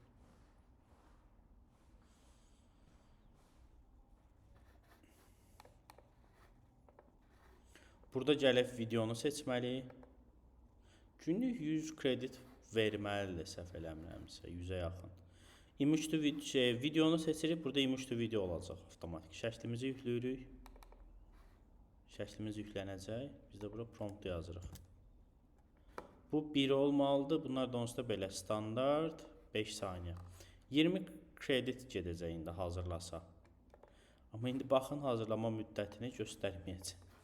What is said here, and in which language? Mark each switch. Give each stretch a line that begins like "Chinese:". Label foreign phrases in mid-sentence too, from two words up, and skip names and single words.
Azerbaijani: Burada gəlib videonu seçməliyik. Günlük 100 kredit verməlidir, səhv eləmirəmsə, 100-ə yaxın.
English: Image to video,
Azerbaijani: videonu seçirik, burada
English: image to video
Azerbaijani: olacaq avtomatik. Şəklimizi yükləyirik. Şəklimiz yüklənəcək. Biz də bura prompt yazırıq. Bu 1 olmalıdır. Bunlar da onsuz da belə standart 5 saniyə. 20 kredit gedəcək indi hazırlasa. Amma indi baxın hazırlama müddətini göstərməyəcək.